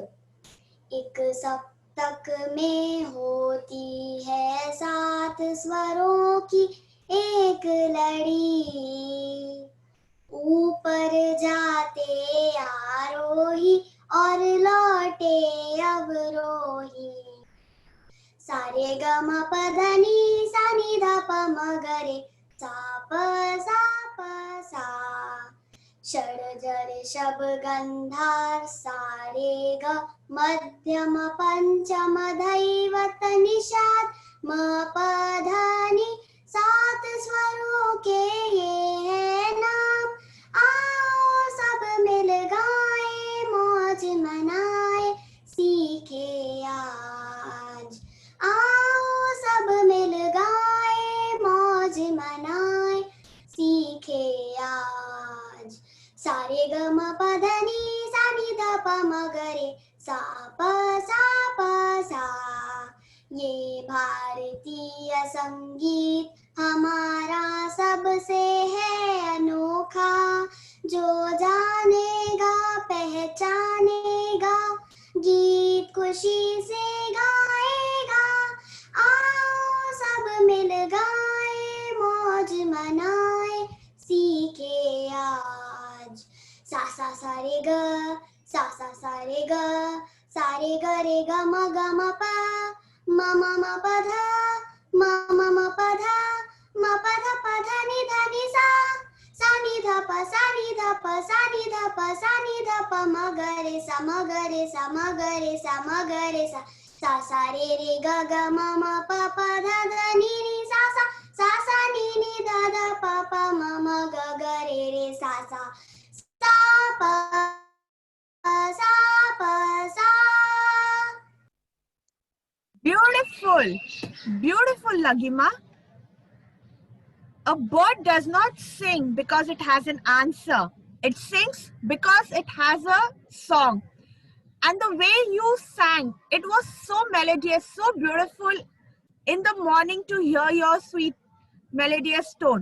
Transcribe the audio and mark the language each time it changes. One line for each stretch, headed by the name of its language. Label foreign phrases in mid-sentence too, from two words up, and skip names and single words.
Hindi: एक सप्तक में होती है 7 स्वरों की एक लड़ी, ऊपर जाते आरोही और लौटे अवरोही, सारे ग म प ध नि सा नि ध प म ग रे सा प सा, षड् ऋषभ गंधार सारे ग, मध्यम पंचम धैवत निषाद म प ध नि, 7 स्वरों के ये है नाम, आओ सब मिल गाए मौज मनाए सीखे आज, आओ सब मिल गाए मौज मनाए सीखे आज, सारे ग म प ध नि सा नि ध प म ग रे सा प सा, ये भारतीय संगीत हमारा सबसे है अनोखा, जो जानेगा पहचानेगा गीत खुशी से गाएगा, आओ सब मिल गाए मौज मनाए सीखे आज, सा रे ग सा रे ग सारे ग रे ग म प म प ध म प ध म प ध प ध नि सा नि ध प सा नि ध प सा नि ध प सा नि ध प म ग रे सा म ग रे सा म ग रे सा म ग रे सा रे ग ग म प प ध ध नि सा नि ध ध प प म ग ग रे सा प सा.
English: Beautiful, beautiful Lagima. A bird does not sing because it has an answer. It sings because it has a song. And the way you sang, it was so melodious, so beautiful in the morning to hear your sweet melodious tone.